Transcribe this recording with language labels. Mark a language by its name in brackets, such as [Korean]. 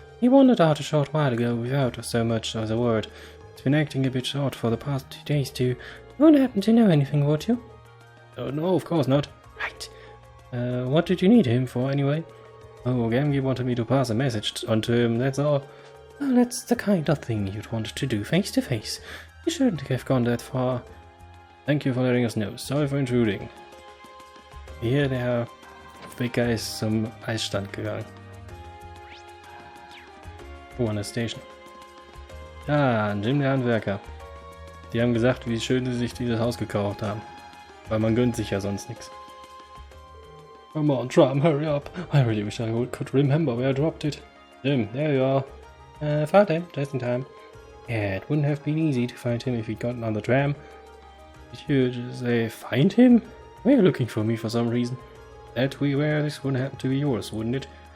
[English] He wandered out a short while ago without so much as a word. He's been acting a bit short for the past 2 days, too. You wouldn't happen to know anything, would you? No, of course not. Right. What did you need him for, anyway? Oh, Gamgi wanted me to pass a message on to him, that's all. Well, that's the kind of thing you'd want to do face to face. You shouldn't have gone that far. Thank you for letting us know. Sorry for intruding. [German] Hier, der Ficker ist zum Eisstand gegangen. Oh, an der Station. Ah, Jim der Handwerker. Die haben gesagt, wie schön sie sich dieses Haus gekauft haben. Weil man gönnt sich ja sonst nichts. [English] Come on, Tram, hurry up. I really wish I could remember where I dropped it. Jim, there you are. Fahrtime, just in time. Yeah, it wouldn't have been easy to find him if he'd gotten on the tram. Did you just say, find him? We're looking for me for some reason. That we were, this wouldn't happen to be yours, wouldn't it?